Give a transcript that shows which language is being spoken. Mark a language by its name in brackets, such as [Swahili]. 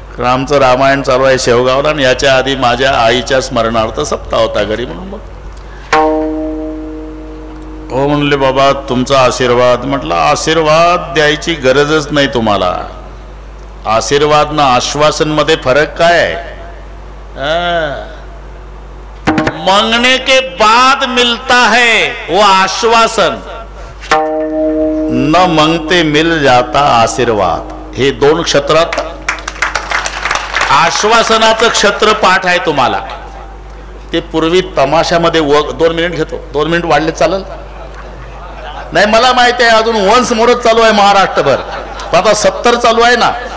[Marathi] आमचं रामायण चालू आहे शेवगावला आणि याच्या आधी माझ्या आईच्या स्मरणार्थ सप्ताह होता घरी. म्हणून मग हो म्हणले बाबा तुमचा आशीर्वाद. म्हटलं आशीर्वाद द्यायची गरजच नाही तुम्हाला. आशीर्वाद ना आश्वासन मध्ये फरक काय आहे? [Hindi] मांगने के बाद मिलता है वो आश्वासन, न मांगते मिल जाता आशीर्वाद. [Marathi] हे दोन क्षेत्रात आश्वासनाचं क्षेत्र पाठ आहे तुम्हाला. ते पूर्वी तमाशामध्ये 2 मिनिट घेतो. 2 मिनिट वाढले चालेल? नाही मला माहिती आहे अजून वंश मोरच चालू आहे महाराष्ट्रभर. आता 70 चालू आहे ना.